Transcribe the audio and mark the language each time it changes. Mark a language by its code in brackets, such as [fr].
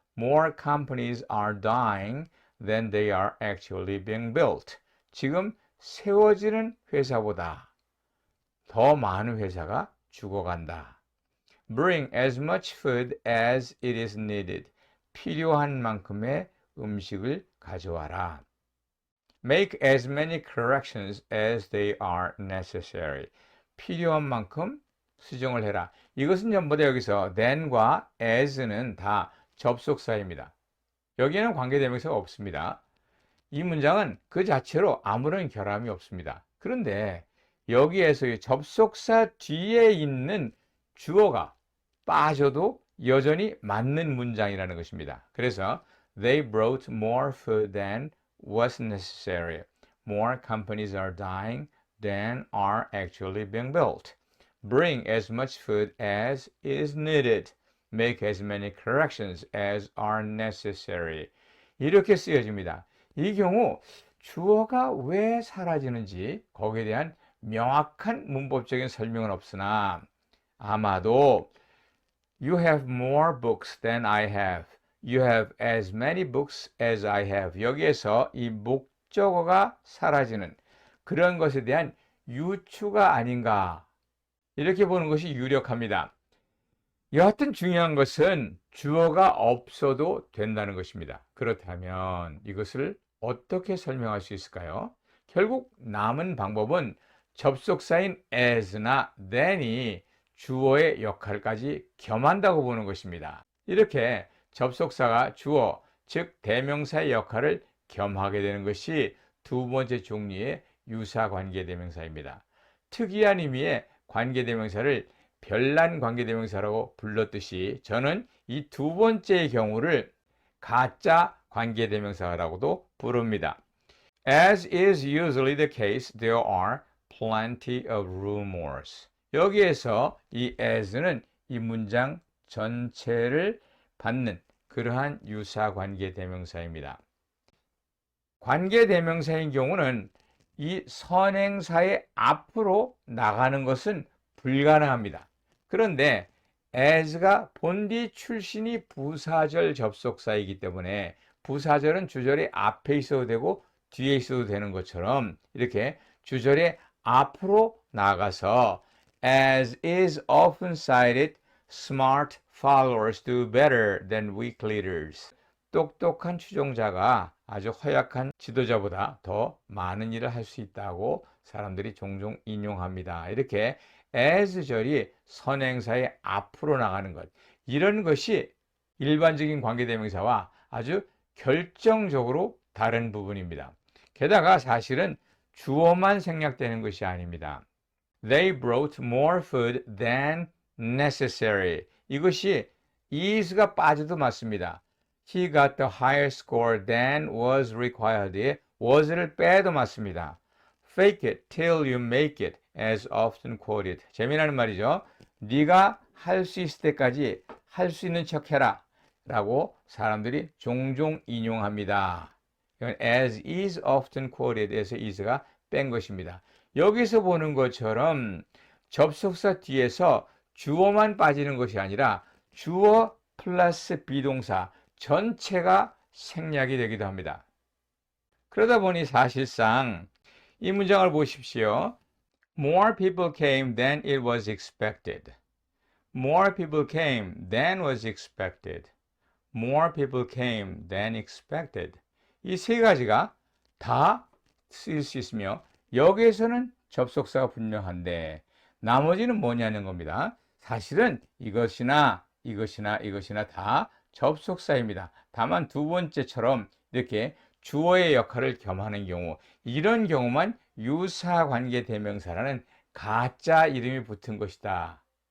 [en] More companies are dying than they are actually being built. [ko] 지금 세워지는 회사보다 더 많은 회사가 죽어간다. [en] Bring as much food as it is needed. [ko] 필요한 만큼의 음식을 가져와라. [en] Make as many corrections as they are necessary. [ko] 필요한 만큼 수정을 해라. 이것은 전부 다 여기서 then과 as는 다 접속사입니다. 여기에는 관계대명사가 없습니다. 이 문장은 그 자체로 아무런 결함이 없습니다. 그런데 여기에서 이 접속사 뒤에 있는 주어가 빠져도 여전히 맞는 문장이라는 것입니다. 그래서 [en] They brought more food than was necessary. More companies are dying than are actually being built. Bring as much food as is needed. Make as many corrections as are necessary. [ko] 이렇게 쓰여집니다. 이 경우 주어가 왜 사라지는지 거기에 대한 명확한 문법적인 설명은 없으나 아마도 [en] You have more books than I have. You have as many books as I have. [ko] 여기에서 이 목적어가 사라지는 그런 것에 대한 유추가 아닌가 이렇게 보는 것이 유력합니다. 여하튼 중요한 것은 주어가 없어도 된다는 것입니다. 그렇다면 이것을 어떻게 설명할 수 있을까요? 결국 남은 방법은 접속사인 as나 then이 주어의 역할까지 겸한다고 보는 것입니다. 이렇게 접속사가 주어, 즉 대명사의 역할을 겸하게 되는 것이 두 번째 종류의 유사관계대명사입니다. 특이한 의미의 관계대명사를 별난 관계대명사라고 불렀듯이 저는 이 두 번째의 경우를 가짜 관계대명사라고도 부릅니다. [en] As is usually the case, there are plenty of rumors. [ko] 여기에서 이 as는 이 문장 전체를 받는 그러한 유사관계대명사입니다. 관계대명사인 경우는 이 선행사의 앞으로 나가는 것은 불가능합니다. 그런데 as가 본디 출신이 부사절 접속사이기 때문에 부사절은 주절의 앞에 있어도 되고 뒤에 있어도 되는 것처럼 이렇게 주절의 앞으로 나가서 [en] As is often cited, smart followers do better than weak leaders. [ko] 똑똑한 추종자가 아주 허약한 지도자보다 더 많은 일을 할 수 있다고 사람들이 종종 인용합니다. 이렇게 as절이 선행사의 앞으로 나가는 것, 이런 것이 일반적인 관계대명사와 아주 결정적으로 다른 부분입니다. 게다가 사실은 주어만 생략되는 것이 아닙니다. [en] They brought more food than necessary. [ko] 이것이 is가 빠져도 맞습니다. [en] He got the higher score than was required. [ko] was를 빼도 맞습니다. [en] Fake it till you make it, as often quoted. [ko] 재미나는 말이죠. 네가 할 수 있을 때까지 할 수 있는 척 해라 라고 사람들이 종종 인용합니다. 이건 [en] as is often quoted [ko] 에서 is가 뺀 것입니다. 여기서 보는 것처럼 접속사 뒤에서 주어만 빠지는 것이 아니라 주어 플러스 비동사 전체가 생략이 되기도 합니다. 그러다 보니 사실상 이 문장을 보십시오. [en] More people came than it was expected. More people came than was expected. More people came than expected. [ko] 이 세 가지가 다 쓰일 수 있으며 여기에서는 접속사가 분명한데 나머지는 뭐냐는 겁니다. 사실은 이것이나 다 접속사입니다. 다만 두 번째처럼 이렇게 주어의 역할을 겸하는 경우, 이런 경우만 유사관계대명사라는 가짜 이름이 붙은 것이다.